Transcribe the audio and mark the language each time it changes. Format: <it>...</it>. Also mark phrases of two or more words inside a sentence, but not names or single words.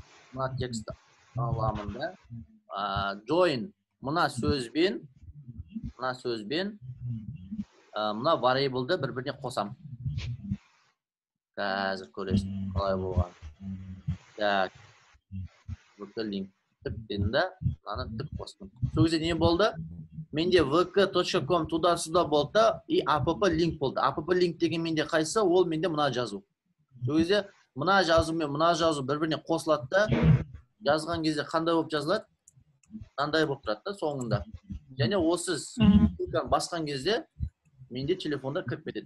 <kk>Мына текстті аламын да. Join мына сөзбен мына variable-ды бір-біріне қосам. Қазір көресің қалай болған. Так. VK link тіктен да мынаны тік қостым. Сол кезде не болды? Менде vk.com туда-сюда болды и</kk> <en>app link</en> <kk>болды.</kk> <en>App link</en> <kk>деген менде қайсы? Ол менде мына жазу. Сол кезде мына жазу мен мына жазу бір-біріне қосылады да жазған кезде қандай болып жазылады? Қандай болып тұрады да соңында. Және осы ссылканы басқан кезде менде телефонда кіріп кетеді.</kk>